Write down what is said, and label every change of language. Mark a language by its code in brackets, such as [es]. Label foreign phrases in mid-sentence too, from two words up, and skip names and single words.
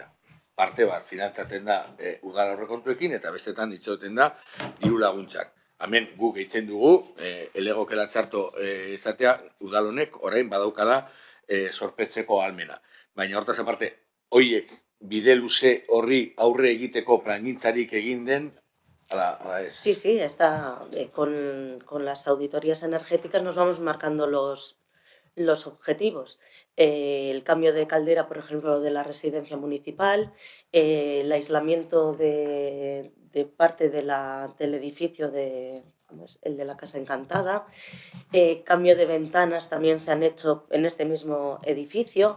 [eu] Parte bat finantzaten da udal aurrekontuekin eta bestetan itxauten da diru laguntzak. Hemen guk gehitzen dugu, elegokela txarto izatea udal honek orain badaukala zorpetzeko ahalmena. Baina hortaz aparte, hoiek bide luze horri aurre egiteko plangintzarik egin den, ala ez? [es] Sí, está, con las auditorías energéticas nos vamos marcando los objetivos. El cambio de caldera, por ejemplo, de la residencia municipal, el aislamiento de parte del edificio el de la Casa Encantada, cambio de ventanas también se han hecho en este mismo edificio.